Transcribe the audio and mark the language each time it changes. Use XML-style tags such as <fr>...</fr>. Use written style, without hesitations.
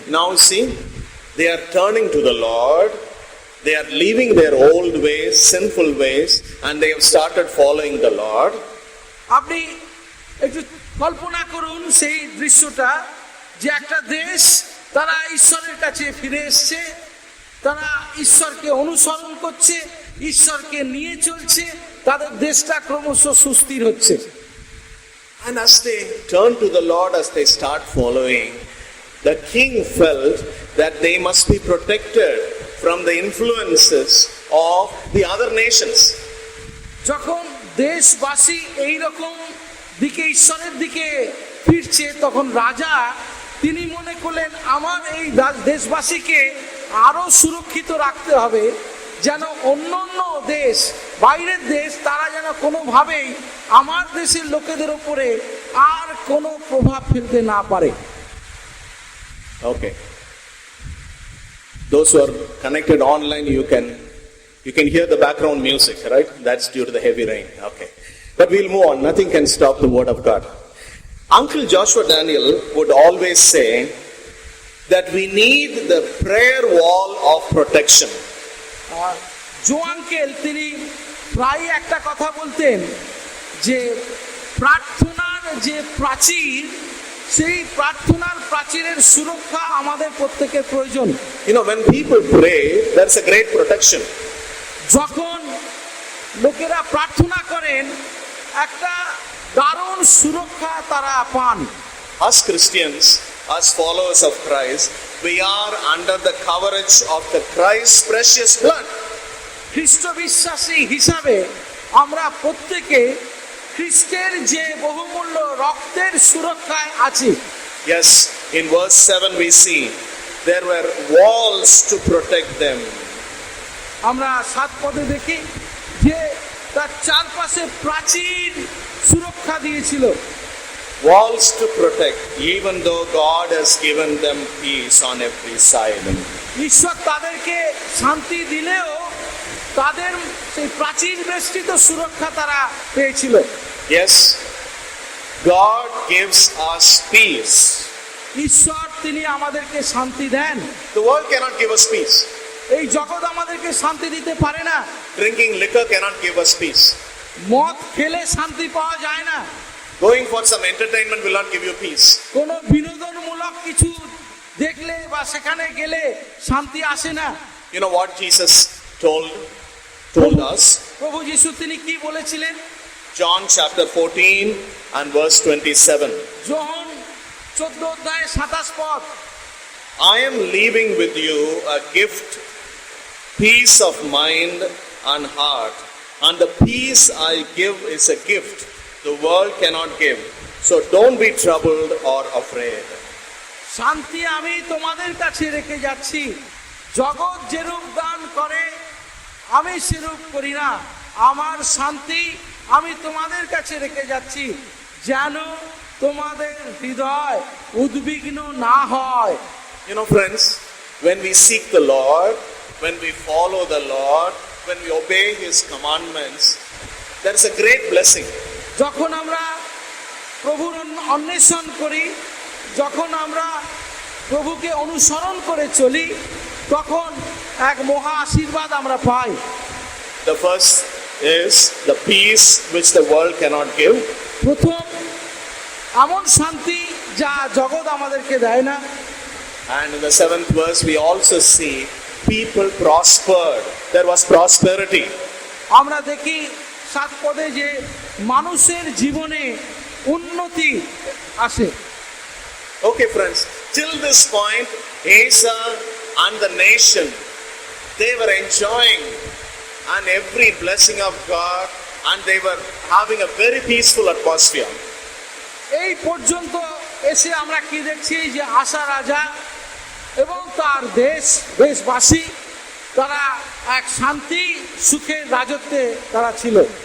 <en>Now see, they are turning to the Lord. They are leaving their old ways, sinful ways, and they have started following the Lord.</en> <bn>আপনি একটু কল্পনা করুন সেই দৃশ্যটা, যে একটা দেশ তারা ঈশ্বরের কাছে ফিরে এসছে, তারা ঈশ্বরকে অনুসরণ করছে, ঈশ্বরকে নিয়ে চলছে, তাদের দেশটা ক্রমশ সুস্থির হচ্ছে।</bn> <en>And as they turn to the Lord, as they start following, the king felt that they must be protected from the influences of the other nations.</en> <bn>যখন দেশবাসী এইরকম দিকে ঈশ্বরের দিকে ফিরছে, তখন রাজা তিনি মনে করলেন আমার এই দেশবাসীকে আরো সুরক্ষিত রাখতে হবে, যেন অন্য দেশ, বাইরের দেশ, তারা যেন কোনোভাবেই আমার দেশের লোকেদের উপরে আর কোনো প্রভাব ফেলতে না পারে।</bn> <en>Okay. Those who are connected online, you can hear the background music, right? That's due to the heavy rain. Okay. But we'll move on. Nothing can stop the word of God. Uncle Joshua Daniel would always say that we need the prayer wall of protection.</en> <bn>Joe uncle তিনি প্রায় একটা কথা বলতেন যে প্রার্থনার যে প্রাচীর, সেই প্রার্থনার প্রাচীরের সুরক্ষা আমাদের প্রত্যেকের প্রয়োজন।</bn> <en>You know, when people pray, there's a great protection.</en> <bn>যখন লোকেরা প্রার্থনা করেন, একটা দারুণ সুরক্ষা তারা পান।</bn> <en>Us Christians, as followers of Christ, we are under the coverage of the Christ's precious blood.</en> <bn>খ্রিস্ট বিশ্বাসী হিসাবে আমরা প্রত্যেকে খ্রিস্টের যে বহুমূল্য রক্তের সুরক্ষায় আছি।</bn> <en>Yes, in verse 7 we see there were walls to protect them.</en> <bn>আমরা 7 পদে দেখি যে তার চারপাশে প্রাচীর সুরক্ষা দিয়েছিল।</bn> <en>Walls to protect, even though God has given them peace on every side.</en> <bn>ঈশ্বর তাদেরকে শান্তি দিলেও তাদের সেই প্রাচীর বেষ্টিত সুরক্ষা তারা পেয়েছিল।</bn> <en>Yes, God gives us peace.</en> <bn>ঈশ্বর তিনি আমাদেরকে শান্তি দেন।</bn> <en>The world cannot give us peace.</en> <bn>এই জগৎ আমাদেরকে শান্তি দিতে পারে না।</bn> <en>Drinking liquor cannot give us peace.</en> <bn>মদ খেলে শান্তি পাওয়া যায় না।</bn> <en>Going for some entertainment will not give you peace.</en> <bn>কোনো বিনোদনমূলক কিছু দেখলে বা সেখানে গেলে শান্তি আসে না।</bn> <en>You know what Jesus told us?</en> <bn>প্রভু যিশু তিনি কি বলেছিলেন?</bn> <en>John chapter 14 and verse 27.</en> <bn>যোহন 14 অধ্যায় 27 পদ।</bn> <en>I am leaving with you a gift, peace of mind and heart. And the peace I give is a gift the world cannot give. So don't be troubled or afraid.</en> <bn>শান্তি আমি তোমাদের কাছে রেখে যাচ্ছি। জগৎ যেরূপ দান করে আমি সেরূপ করি না। আমার শান্তি আমি তোমাদের কাছে রেখে যাচ্ছি, যেন তোমাদের হৃদয় উদ্বিগ্ন না হয়।</bn> <en>You know, friends, when we seek the Lord, when we follow the Lord, when we obey His commandments, there is a great blessing.</en> <bn>যখন আমরা প্রভুর অন্বেষণ করি, যখন আমরা প্রভুকে অনুসরণ করে চলি, তখন এক মহা আশীর্বাদ আমরা পাই।</bn> <en>The first is the peace which the world cannot give.</en> <bn>প্রথম এমন শান্তি যা জগৎ আমাদেরকে দেয় না।</bn> <en>And in the 7th verse, we also see people prospered. There was prosperity.</en> <bn>আমরা দেখি 7 পদে যে মানুষের জীবনে উন্নতি আসে।</bn> <en>Okay, friends, till this point, Asa and the nation, they were enjoying and every blessing of God, and they were having a very peaceful atmosphere.</en> <bn>এই পর্যন্ত এসে আমরা কি দেখছি যে আশা রাজা এবং তার দেশবাসী তারা এক শান্তি সুখের রাজত্বে তারা ছিল।</bn>